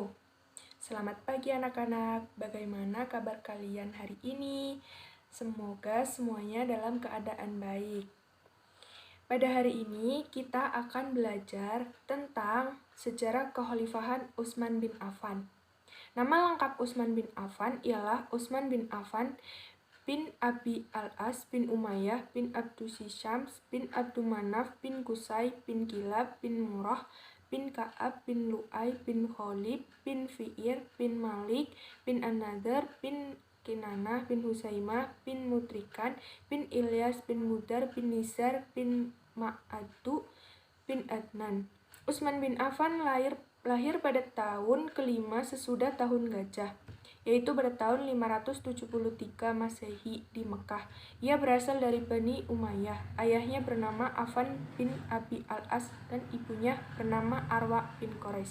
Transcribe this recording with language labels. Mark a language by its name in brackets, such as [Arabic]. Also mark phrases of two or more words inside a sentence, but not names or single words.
[Indonesian] Selamat pagi anak-anak, bagaimana kabar kalian hari ini? Semoga semuanya dalam keadaan baik. Pada hari ini kita akan belajar tentang sejarah kekhalifahan Utsman bin Affan. Nama lengkap Utsman bin Affan ialah Utsman bin Affan bin Abi al-As bin Umayyah bin Abdusyams bin Abdumanaf bin Qusay bin Kilab bin Murrah bin Ka'ab bin Lu'ay bin Khalid bin Fi'ir bin Malik bin An-Nadhr bin Kinanah bin Husaimah bin Mutrikan bin Ilyas bin Mudar bin Nizar bin Ma'adu bin Adnan. Utsman bin Affan lahir pada tahun kelima sesudah tahun gajah, yaitu pada tahun 573 Masehi di Mekah. Ia berasal dari Bani Umayyah. Ayahnya bernama Affan bin Abi al-As dan ibunya bernama Arwa bin Quraisy.